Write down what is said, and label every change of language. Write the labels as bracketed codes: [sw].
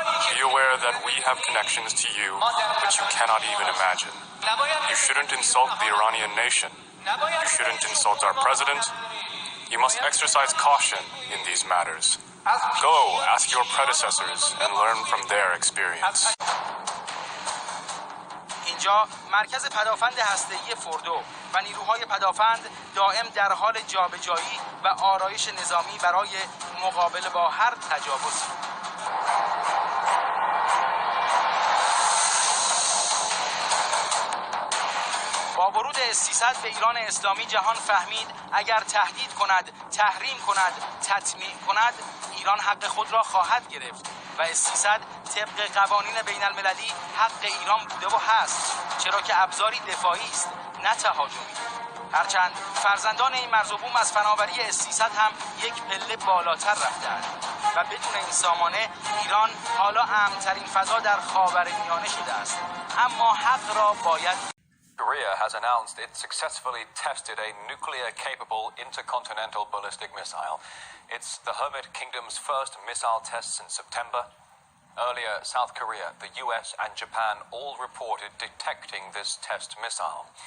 [en] Be aware that we have connections to you, which you cannot even imagine. You shouldn't insult the Iranian nation. You shouldn't insult our president. You must exercise caution in these matters. Go ask your predecessors and learn from their experience. [fa] اینجا مرکز پدافند هسته‌ای فوردو و نیروهای پدافند دائم در حال جابجایی و آرایش نظامی برای مقابله با هر تجاوزی. با ورود اس-300 به ایران اسلامی جهان فهمید اگر تهدید کند، تحریم کند، تطمیع کند، ایران حق خود را خواهد گرفت و اس-300 طبق قوانین بین المللی حق ایران بوده و هست، چرا که ابزاری دفاعی است نه تهاجمی. هرچند فرزندان این مرز و بوم از فناوری اس-300 هم یک پله بالاتر رفتند و بدون این سامانه ایران حالا امن‌ترین فضا در خاورمیانه شده است، اما حق را باید. [en] Korea has announced it successfully tested a nuclear-capable intercontinental ballistic missile. It's the Hermit Kingdom's first missile test since September. Earlier, South Korea, the US, and Japan all reported detecting this test missile.